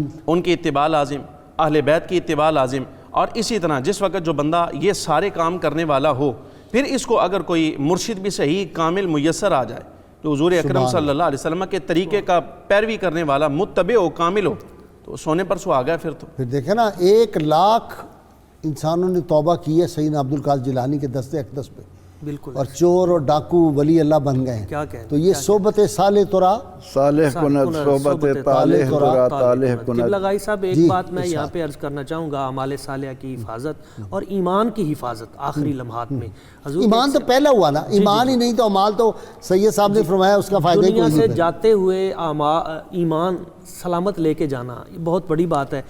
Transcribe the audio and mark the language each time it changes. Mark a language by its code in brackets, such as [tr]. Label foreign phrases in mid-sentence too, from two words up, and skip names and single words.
[ur] ان کی اتباع لازم، اہل بیت کی اتباع لازم، اور اسی طرح جس وقت جو بندہ یہ سارے کام کرنے والا ہو، پھر اس کو اگر کوئی مرشد بھی صحیح کامل میسر آ جائے تو حضور اکرم [ar] صلی اللہ علیہ وسلم [ur] کے طریقے کا پیروی کرنے والا متبع ہو، کامل ہو، تو سونے پر سو آ گیا پھر تو۔ پھر دیکھیں نا 1,00,000 انسانوں نے توبہ کی ہے سیدنا عبد القادر جیلانی کے دستے اقدس پہ، بالکل، اور چور اور ڈاکو ولی اللہ بن گئے ہیں۔ کیا کہیں، [fa] تو یہ صحبت صالح ترا صالح کند صحبت طالح ترا طالح کند۔ [ur] قبلہ گاہی صاحب ایک بات میں یہاں پہ عرض کرنا چاہوں گا، اعمال صالحہ کی حفاظت اور ایمان کی حفاظت آخری لمحات میں۔ حضور ایمان تو پہلا ہوا نا، ایمان ہی نہیں تو اعمال تو سید صاحب نے فرمایا اس کا فائدہ ہی کوئی دنیا نہیں سے جاتے ہوئے ایمان سلامت لے کے جانا یہ بہت بڑی بات ہے۔